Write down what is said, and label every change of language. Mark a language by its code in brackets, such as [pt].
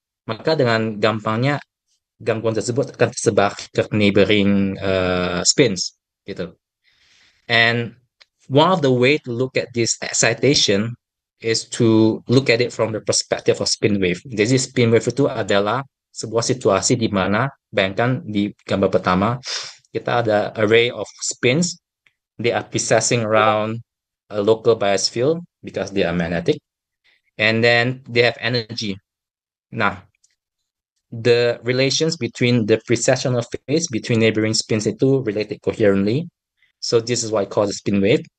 [id] Maka dengan gampangnya gangguan tersebut akan tersebar ke neighboring spins, gitu. [en] And one of the way to look at this excitation is to look at it from the perspective of spin wave. [id] Jadi spin wave itu adalah sebuah situasi di mana, bayangkan di gambar pertama, kita ada array of spins. [en] They are precessing around a local bias field because they are magnetic. And then they have energy. Nah, the relations between the precessional phase between neighboring spins itu related coherently. So this is why it called a spin wave.